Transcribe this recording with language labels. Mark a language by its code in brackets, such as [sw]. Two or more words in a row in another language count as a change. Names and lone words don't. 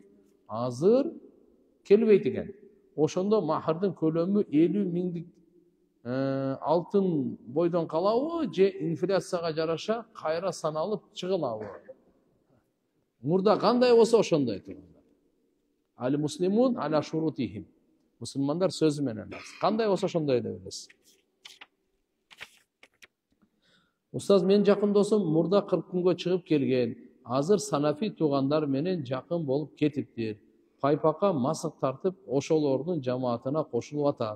[ky] Азыр келбейт экен. Ошондо махырдын көлөмү 50 000 алтын бойдон калабы, же инфляцияга жараша кайра саналып чыгылабы? Мурда кандай болсо ошондой тургандар. [ar] المسلمون على شروطهم. [ky] Мусулмандар сөзү менен. Кандай болсо ошондой деп билесиз. Устаз, мен жакын досум мурда 40 күнгө чыгып келген. Азыр санафи туугандар менен жакын болуп кетиптир. Пайпакка масык тартып, ошолордун жамаатына кошулуп атат.